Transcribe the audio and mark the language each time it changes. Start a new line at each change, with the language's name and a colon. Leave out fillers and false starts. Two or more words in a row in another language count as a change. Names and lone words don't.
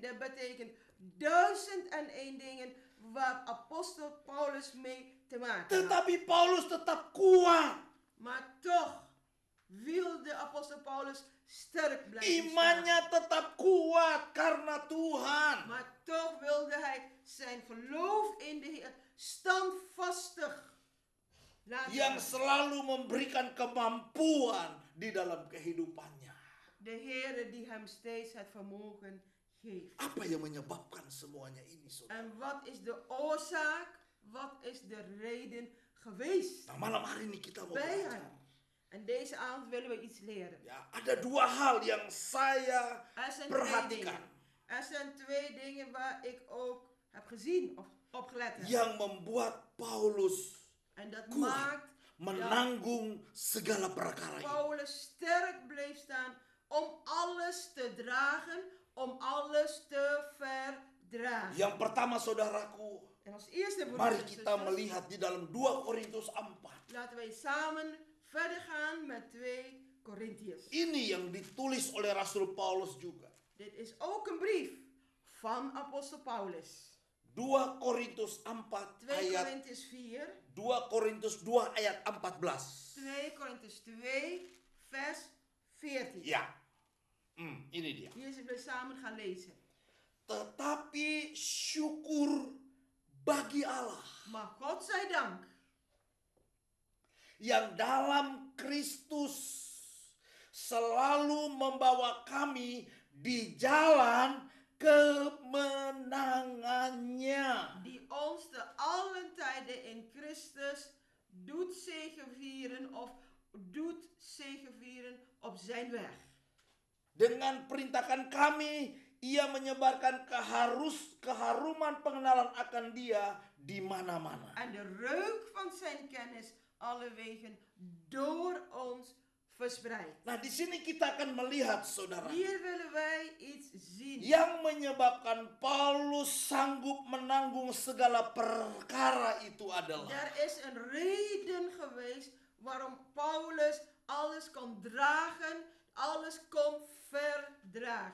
Dutch: Dat betekent 1001 dingen waar apostel Paulus mee te maken had.
Indonesian: Tetapi Paulus tetap kuat.
Dutch: Maar toch wilde apostel Paulus sterk blijven staan.
Indonesian: Imannya tetap kuat karena Tuhan.
Dutch: Maar toch wilde hij zijn geloof in de Heer standvastig laten
Indonesian: Yang
Dutch: staan.
Indonesian: selalu memberikan kemampuan di dalam kehidupannya.
Dutch: De Heer die hem steeds het vermogen geeft.
Indonesian: Apa yang menyebabkan semuanya ini, saudara?
Dutch: En wat is de oorzaak? Wat is de reden geweest
Indonesian: Nah, malam hari ini kita mau
Dutch: bij
Indonesian: belajar.
Dutch: hem? En deze avond willen we iets leren.
Indonesian: Ya, ada dua hal yang saya
Dutch: Er zijn twee
Indonesian: perhatikan.
Dutch: dingen. Er zijn twee dingen waar ik ook heb gezien of opgelet heb.
Indonesian: Yang membuat Paulus
Dutch: En dat
Indonesian: kuat
Dutch: maakt
Indonesian: menanggung segala perkara ini.
Dutch: Paulus sterk bleef staan om alles te dragen, om alles te verdragen.
Indonesian: Yang pertama, saudaraku,
Dutch: En als eerste,
Indonesian: mari
Dutch: broeders en
Indonesian: kita
Dutch: zusters,
Indonesian: melihat di dalam 2 Korintus 4.
Dutch: laten wij samen verder gaan met 2 Korintiërs.
Indonesian: Ini yang ditulis oleh Rasul Paulus juga.
Dutch: Dit is ook een brief van apostel Paulus.
Indonesian: 2 Korintus 4
Dutch: 2
Indonesian: ayat
Dutch: Korintiërs 4,
Indonesian: 2 Korintus 2 ayat 14.
Dutch: 2 Korintiërs 2, vers 14.
Indonesian: Ya. Ini dia.
Dutch: Hier zullen we samen gaan lezen.
Indonesian: Tetapi syukur bagi Allah
Dutch: Maar God zij dank,
Indonesian: yang dalam Kristus selalu membawa kami di jalan kemenangannya.
Dutch: die ons te allen tijden in Christus doet zegevieren op zijn weg.
Indonesian: Dengan perintahkan kami, ia menyebarkan keharuman pengenalan akan dia di mana-mana.
Dutch: En de reuk van zijn kennis alle wegen door ons verspreid.
Indonesian: Nah, di sini kita akan melihat, saudara,
Dutch: Hier willen wij iets zien.
Indonesian: yang menyebabkan Paulus sanggup menanggung segala perkara itu adalah
Dutch: Er is een reden geweest waarom Paulus alles kon dragen, alles kon verdragen.